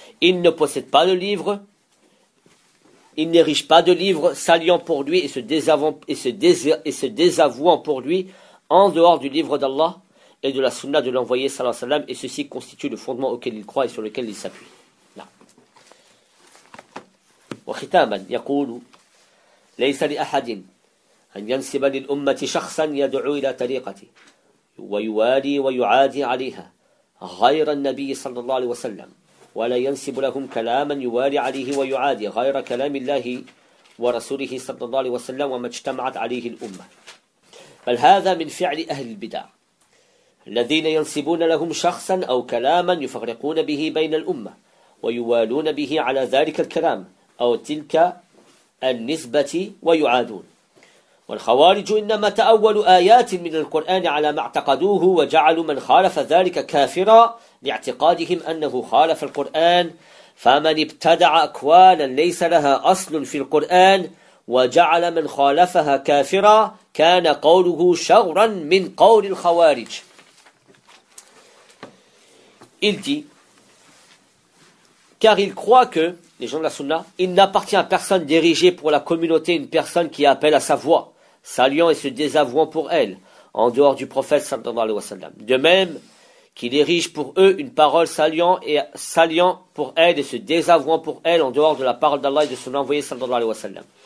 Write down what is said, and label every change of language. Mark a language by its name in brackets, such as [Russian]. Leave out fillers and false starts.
[French] Ils ne possèdent pas le livre, ils n'érigent pas de livre s'alliant pour lui et se désavouant pour lui, en dehors du livre d'Allah et de la sunna de l'envoyé, sallallahu alayhi wa sallam, et ceci constitue le fondement auquel ils croient et sur lequel ils s'appuient. Là. [Arabic] Wa khitaman, yaqulu. ليس لأحد أن ينسب للأمة شخصا يدعو إلى طريقته ويوالي ويعادي عليها غير النبي صلى الله عليه وسلم ولا ينسب لهم كلاما يوالي عليه ويعادي غير كلام الله ورسوله صلى الله عليه وسلم وما اجتمعت عليه الأمة بل هذا من فعل أهل البدع الذين ينسبون لهم شخصا أو كلاما يفرقون به بين الأمة ويوالون به على ذلك الكلام أو تلك النسبة ويعادون والخوارج إنما تأولوا آيات من القرآن على ما اعتقدوه وجعلوا من خالف ذلك كافرا لاعتقادهم أنه خالف القرآن فمن ابتدع أقوالا ليس لها أصل في القرآن وجعل من خالفها كافرا كان قوله شغرا من قول الخوارج. [French] Car ils croient que, les gens de la sunna, il n'appartient à personne d'ériger pour la communauté une personne qui appelle à sa voix, s'alliant et se désavouant pour elle, en dehors du prophète sallallahu alayhi wa sallam. De même qu'il érige pour eux une parole s'alliant pour elle et se désavouant pour elle, en dehors de la parole d'Allah et de son envoyé sallallahu alayhi wa sallam.